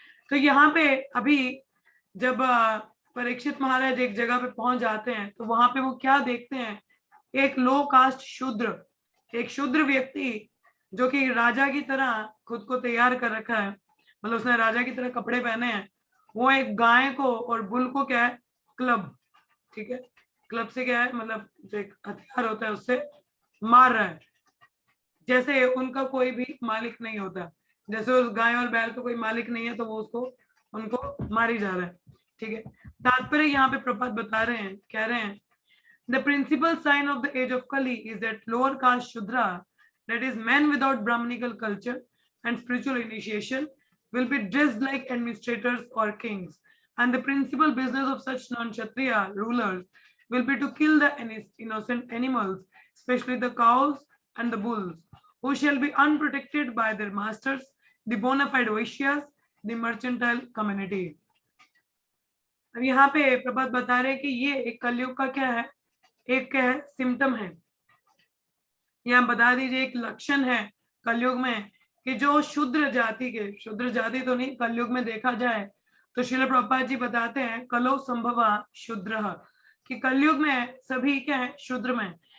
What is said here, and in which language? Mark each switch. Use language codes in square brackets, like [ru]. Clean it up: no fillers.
[hi] तो यहाँ पे अभी जब परीक्षित महाराज एक जगह पे पहुंच जाते हैं तो वहां पे वो क्या देखते हैं, एक लो कास्ट शूद्र, एक शूद्र व्यक्ति जो कि राजा की तरह खुद को तैयार कर रखा है, मतलब उसने राजा की तरह कपड़े पहने हैं, वो एक गाय को और बुल को क्या है, क्लब, ठीक है, क्लब से क्या है मतलब जो एक हथियार होता है उससे मार रहा है, जैसे उनका कोई भी मालिक नहीं होता, जैसे उस गाय और बैल का कोई मालिक नहीं है तो वो उसको उनको मारी जा रहा है, ठीक है। तात्पर्य यहाँ पे प्रपात बता रहे हैं, [en] कह रहे हैं the principal sign of the age of Kali is that lower caste Shudra, that is men without Brahmanical culture and spiritual initiation, will be dressed like administrators or kings, and the principal business of such non-Kshatriya rulers will be to kill the innocent animals, especially the cows and the bulls, who shall be unprotected by their masters, the bona fide Vaishyas, the mercantile community. [hi] अब यहाँ पे प्रभात बता रहे हैं कि ये एक कलयुग का क्या है, एक क्या है, सिम्टम है, यहाँ बता दीजिए एक लक्षण है कलयुग में कि जो शूद्र जाति के, शूद्र जाति तो नहीं, कलयुग में देखा जाए तो श्रील प्रभुपाद जी बताते हैं कलो संभवा शूद्र, कि कलयुग में सभी क्या है, शूद्र में।